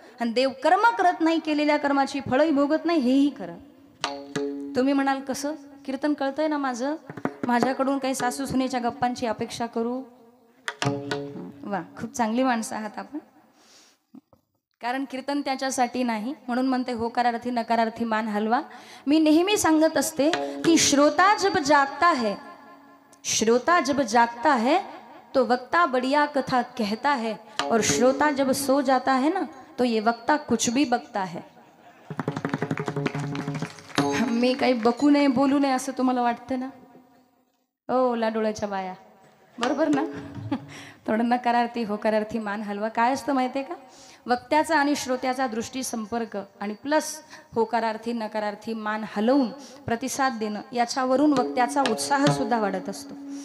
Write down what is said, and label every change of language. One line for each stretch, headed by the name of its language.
Marathi: आणि देव कर्म करत नाही, केलेल्या कर्माची फळही भोगत नाही, हेही खरं. तुम्ही म्हणाल कसं? कीर्तन कळतंय ना माझं? माझ्याकडून काही सासू सुनेच्या गप्पांची अपेक्षा करू? वा, खूप चांगली माणसं आहात आपण. कारण कीर्तन त्याच्यासाठी नाही, म्हणून म्हणते होकारार्थी नकारार्थी मान हलवा. मी नेहमी सांगत असते की
Hindi: श्रोता जब जागता है, श्रोता जब जागता है तो वक्ता बढ़िया कथा कहता है, और श्रोता जब सो जाता है ना तो ये वक्ता कुछ भी बकता है.
Marathi: मी काही बकू नये, बोलू नये असं तुम्हाला वाटतं ना? ओ लाडोळ्याच्या बाया, बरोबर ना? थोडं नकारार्थी होकारार्थी मान हलवा. काय असतं माहिती आहे का? वक्त्याचा आणि श्रोत्याचा दृष्टी संपर्क आणि प्लस होकारार्थी नकारार्थी मान हलवून प्रतिसाद देणं, याच्यावरून वक्त्याचा उत्साह सुद्धा वाढत असतो.